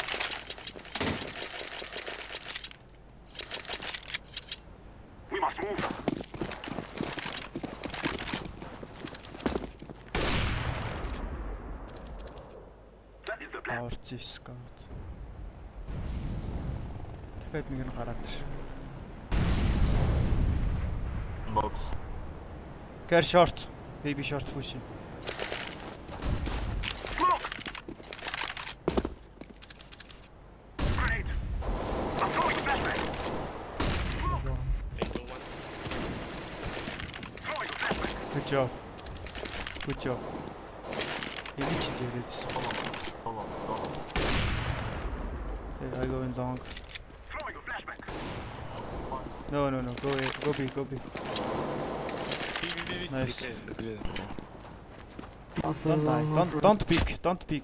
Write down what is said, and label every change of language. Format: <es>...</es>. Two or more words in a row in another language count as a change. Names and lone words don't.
<en>We must move. That is the plan.</en> <mn>Орци scout. Дахиад нэг нь гараад ир.</mn> <en>Box. Care short. Baby short pushing. Smoke! Grenade! I'm throwing a flashbang! Smoke! Window one. Throwing a flashbang! Good job. Good job.</en> <mn>Энийг ч л яриад байсан.</mn> <en>Hold on. Okay, I go in long. Throwing a flashbang! No. Go B. Nice. Clear. Last Don't die. long. Don't peek.</en>